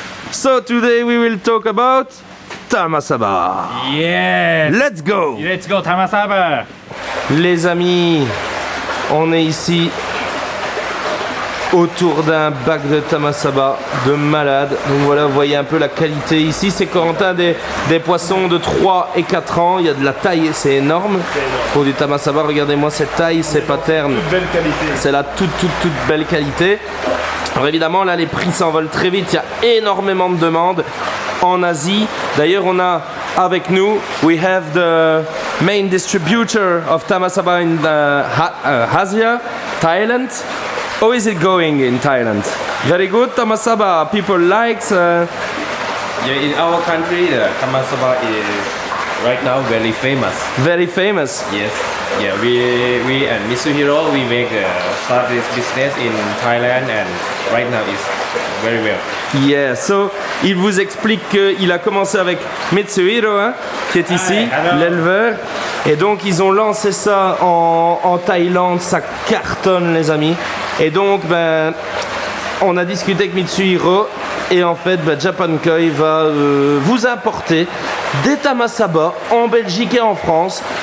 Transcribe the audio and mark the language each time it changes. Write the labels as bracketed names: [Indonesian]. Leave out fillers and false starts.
[English] So today we will talk about tamasaba. Yes! Let's go! Let's go, Tamasaba! [French] Les amis, on est ici autour d'un bac de tamasaba de malade. Donc voilà, vous voyez un peu la qualité. Ici, c'est Corentin des poissons de 3 et 4 ans. Il y a de la taille, c'est énorme. Pour du tamasaba, regardez-moi cette taille, ces patterns. Belle qualité. C'est la toute belle qualité. Alors évidemment, là, les prix s'envolent très vite. Il y a énormément de demandes en Asie. D'ailleurs, on a avec nous, [English] we have the main distributor of tamasaba in Asia, Thailand. How is it going in Thailand? Very good, tamasaba. People likes. Yeah, in our country, the tamasaba is right now very famous. Very famous. Yes. Yeah, we and Mitsuhiro, we make start this business in Thailand, and right now it's very well. Yeah, so [French] il vous explique qu'il a commencé avec Mitsuhiro, hein, qui est ici, l'éleveur. Et donc ils ont lancé ça en Thaïlande, ça cartonne les amis. Et donc on a discuté avec Mitsuhiro et en fait Japan Koi va vous importer des tamasaba en Belgique et en France.